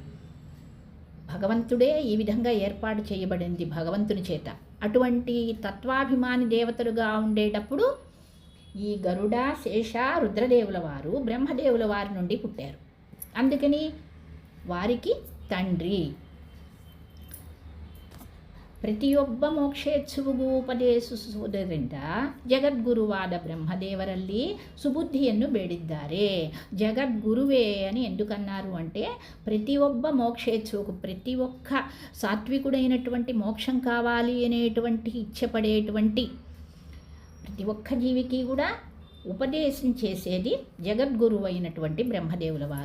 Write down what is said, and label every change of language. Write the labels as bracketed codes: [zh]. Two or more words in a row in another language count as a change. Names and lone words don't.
[te] భగవంతుడే ఈ విధంగా ఏర్పాటు చేయబడింది భగవంతుని చేత. అటువంటి తత్వాభిమాని దేవతలుగా ఉండేటప్పుడు ఈ గరుడ, శేష, రుద్రదేవుల వారు బ్రహ్మదేవుల వారి నుండి పుట్టారు. అందుకని వారికి తండ్రి. [kn] ಪ್ರತಿಯೊಬ್ಬ ಮೋಕ್ಷೇಚ್ಛುವಿಗೂ ಉಪದೇಶಿಸುವುದರಿಂದ ಜಗದ್ಗುರುವಾದ ಬ್ರಹ್ಮದೇವರಲ್ಲಿ ಸುಬುದ್ಧಿಯನ್ನು ಬೇಡಿದ್ದಾರೆ. [te] జగద్గురువే అని ఎందుకన్నారు అంటే, ప్రతి ఒక్క మోక్షేచ్ఛుకు, ప్రతి ఒక్క సాత్వికుడైనటువంటి మోక్షం కావాలి అనేటువంటి ఇచ్చపడేటువంటి ప్రతి ఒక్క జీవికి కూడా ఉపదేశం చేసేది జగద్గురువు అయినటువంటి బ్రహ్మదేవుల వారు.